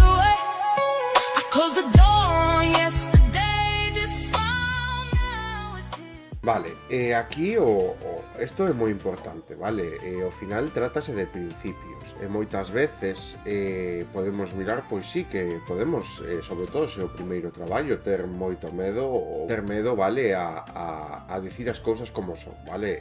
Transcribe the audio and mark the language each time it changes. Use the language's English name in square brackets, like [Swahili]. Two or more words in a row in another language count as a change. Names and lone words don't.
[English] Close the door on yesterday, this smile now is [Galician] Vale, aquí isto é moi importante, vale? Ao final trátase de principios e moitas veces podemos mirar, pois sí que podemos, sobre todo se o primeiro traballo, ter moito medo ou ter medo, vale, a dicir as cousas como son, vale?